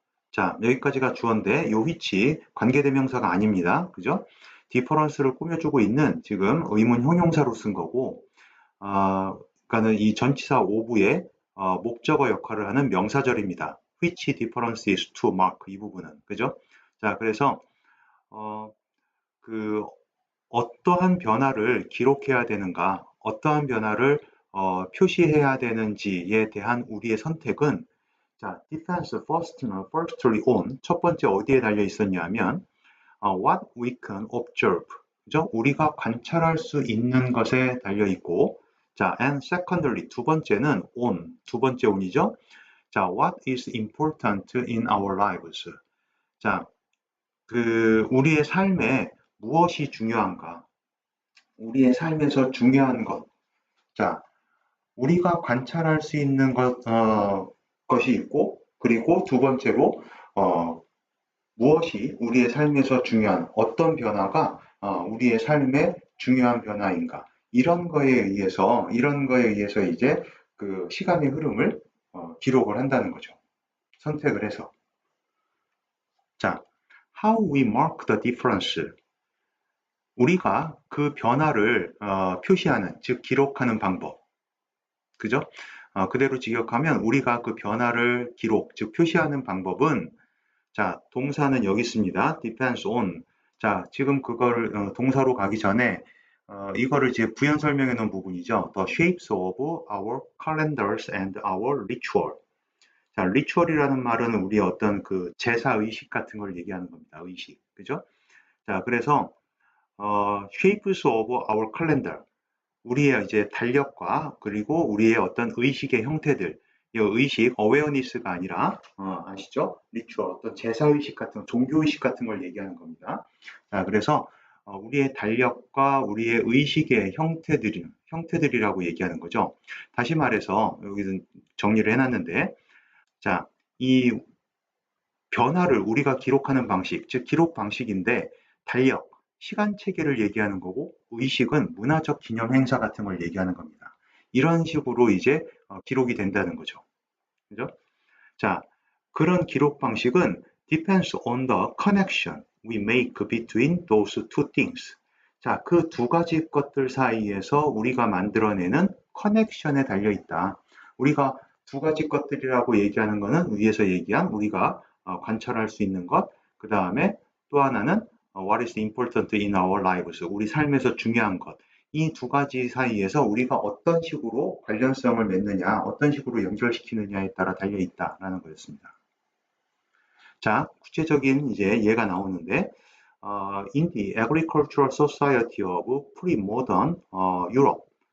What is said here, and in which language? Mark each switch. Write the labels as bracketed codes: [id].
[ko] 자, 여기까지가 주어인데 요 which 관계대명사가 아닙니다. 그죠? difference를 꾸며주고 있는 지금 의문 형용사로 쓴 거고, 그러니까는 이 전치사 of의 목적어 역할을 하는 명사절입니다. [en] which difference is to mark [ko] 이 부분은 그죠? 자, 그래서 그 어떠한 변화를 기록해야 되는가, 어떠한 변화를 표시해야 되는지에 대한 우리의 선택은 자, [en] defense firstly on [ko] 첫 번째 어디에 달려 있었냐면 [en] what we can observe [ko] 그죠? 우리가 관찰할 수 있는 것에 달려 있고 자, [en] and secondly [ko] 두 번째는 on 두 번째 on이죠. [en] 자, what is important in our lives 자, [ko] 그 우리의 삶에 무엇이 중요한가? 우리의 삶에서 중요한 것. 자, 우리가 관찰할 수 있는 것이 있고, 그리고 두 번째로, 무엇이 우리의 삶에서 중요한, 어떤 변화가 우리의 삶에 중요한 변화인가. 이런 거에 의해서 이제 그 시간의 흐름을 기록을 한다는 거죠. 선택을 해서. [en] 자, how we mark the difference. [ko] 우리가 그 변화를 표시하는, 즉 기록하는 방법. 그죠? 그대로 직역하면 우리가 그 변화를 기록, 즉 표시하는 방법은 자, 동사는 여기 있습니다. [en] depends on. [ko] 자, 지금 그걸 동사로 가기 전에 이거를 이제 부연 설명해 놓은 부분이죠. [en] The shapes of our calendars and our ritual. [ko] 자, 리추얼이라는 말은 우리의 어떤 그 제사 의식 같은 걸 얘기하는 겁니다. 의식. 그죠? [en] 자, 그래서 shapes of our calendar. [ko] 우리의 이제 달력과 그리고 우리의 어떤 의식의 형태들. 이 의식, 어웨어니스가 아니라 아시죠? 리추얼, 어떤 제사 의식 같은 종교 의식 같은 걸 얘기하는 겁니다. 자, 그래서 우리의 달력과 우리의 의식의 형태들이라고 얘기하는 거죠. 다시 말해서 여기는 정리를 해놨는데, 자, 이 변화를 우리가 기록하는 방식, 즉 기록 방식인데 달력, 시간 체계를 얘기하는 거고 의식은 문화적 기념 행사 같은 걸 얘기하는 겁니다. 이런 식으로 이제 기록이 된다는 거죠. 그죠? [en] 자, [ko] 그런 기록 방식은 [en] depends on the connection we make between those two things. [ko] 자, 그 두 가지 것들 사이에서 우리가 만들어내는 커넥션에 달려 있다. 우리가 두 가지 것들이라고 얘기하는 거는 위에서 얘기한 우리가 관찰할 수 있는 것, 그 다음에 또 하나는 [en] what is important in our lives, [ko] 우리 삶에서 중요한 것. 이 두 가지 사이에서 우리가 어떤 식으로 관련성을 맺느냐, 어떤 식으로 연결시키느냐에 따라 달려 있다라는 거였습니다. [en] 자, [ko] 구체적인 이제 예가 나오는데, [en] in the agricultural society of pre-modern Europe.